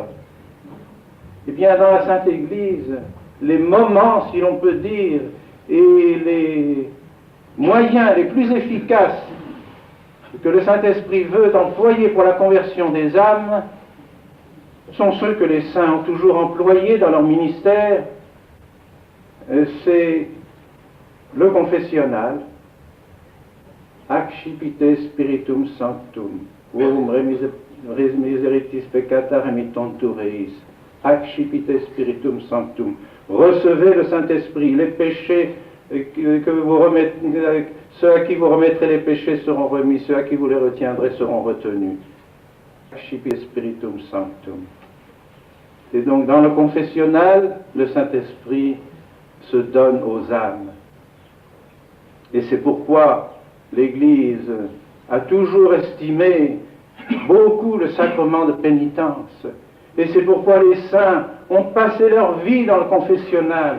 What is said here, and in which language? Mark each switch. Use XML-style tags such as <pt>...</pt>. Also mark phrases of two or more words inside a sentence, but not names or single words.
<fr>Eh bien, dans la Sainte Église, les moments, si l'on peut dire, et les moyens les plus efficaces que le Saint-Esprit veut employer pour la conversion des âmes sont ceux que les saints ont toujours employés dans leur ministère. C'est le confessionnal,</fr> <la>accipite spiritum sanctum, quum miseritis peccata remittantur eis. Accipite spiritum sanctum.</la> <fr>Recevez le Saint-Esprit. Les péchés que vous remettez, ceux à qui vous remettrez les péchés seront remis, ceux à qui vous les retiendrez seront retenus.</fr> <la>Accipite spiritum sanctum.</la> <fr>Et donc dans le confessionnal, le Saint-Esprit se donne aux âmes. Et c'est pourquoi l'Église a toujours estimé beaucoup le sacrement de pénitence. Et c'est pourquoi les saints ont passé leur vie dans le confessionnal.</fr>